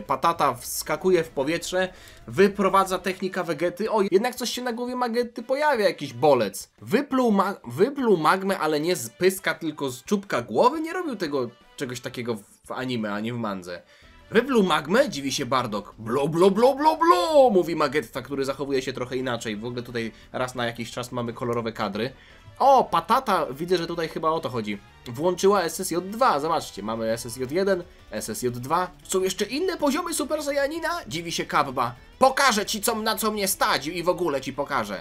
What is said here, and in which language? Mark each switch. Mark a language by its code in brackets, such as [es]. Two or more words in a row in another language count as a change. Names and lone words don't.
[pl] Patata wskakuje w powietrze, wyprowadza technika Vegety. O, jednak coś się na głowie Magetty pojawia, jakiś bolec. Wypluł magmę, ale nie z pyska, tylko z czubka głowy? Nie robił tego czegoś takiego w anime, ani w mandze. Wypluł magmę? Dziwi się Bardock. Blo, blo, blo, blo, blo, mówi Magetta, który zachowuje się trochę inaczej. W ogóle tutaj raz na jakiś czas mamy kolorowe kadry. O, Patata, widzę, że tutaj chyba o to chodzi. Włączyła SSJ2, zobaczcie, mamy SSJ1, SSJ2. Są jeszcze inne poziomy Super Saiyanina? Dziwi się Kabba. Pokażę ci, na co mnie stać i w ogóle ci pokażę.